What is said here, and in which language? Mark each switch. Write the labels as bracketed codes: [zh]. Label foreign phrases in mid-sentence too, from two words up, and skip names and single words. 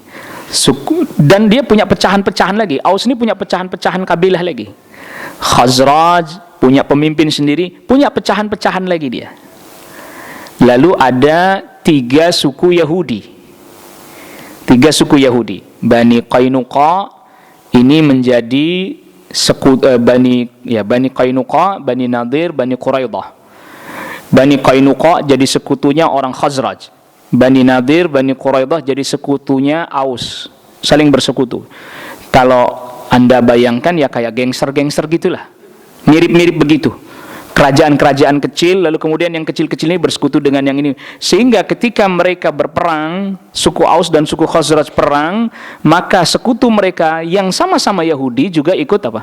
[id] Dan dia punya pecahan-pecahan lagi. Aus ini punya pecahan-pecahan kabilah lagi. Khazraj punya pemimpin sendiri, punya pecahan-pecahan lagi dia. Lalu ada 3 suku Yahudi. 3 suku Yahudi. Bani Qainuqa ini menjadi Bani Qainuqa, Bani Nadir, Bani Quraidah. Bani Qainuqa jadi sekutunya orang Khazraj. Bani Nadir, Bani Quraidah jadi sekutunya Aus. Saling bersekutu. Kalau Anda bayangkan ya kayak gangster-gangster gitulah. Mirip-mirip begitu. Kerajaan-kerajaan kecil, lalu kemudian yang kecil-kecil ini bersekutu dengan yang ini. Sehingga ketika mereka berperang, suku Aus dan suku Khazraj perang, maka sekutu mereka yang sama-sama Yahudi juga ikut apa?